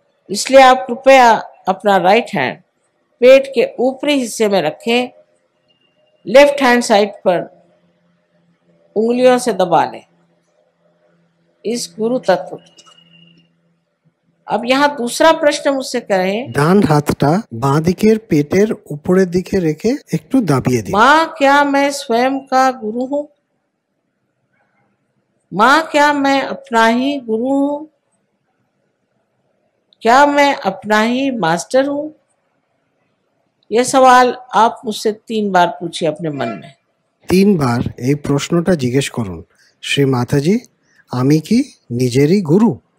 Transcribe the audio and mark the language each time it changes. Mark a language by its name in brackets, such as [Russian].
[Hindi] इसलिए आप कृपया अपना राइट हैंड पेट के ऊपरी हिस्से में रखें, लेफ्ट हैंड साइड पर उंगलियों से दबा लें इस गुरु तत्व को। अब यहाँ दूसरा प्रश्न मुझसे करें, [Bangla] ডান হাতটা বাঁ দিকের পেটের উপরের দিকে রেখে একটু দাবিয়ে দিন। [Hindi] माँ क्या मैं स्वयं का गुरु हूँ? माँ क्या मैं अपना ही गुरु हूँ? क्या मैं अपना ही मास्टर हूँ? ये सवाल आप मुझसे 3 बार पूछिए अपने मन में। [Bangla] 3 বার এই প্রশ্নটা জিজ্ঞেস করুন, শ্রী মাতাজি আমি কি নিজেরই গুরু?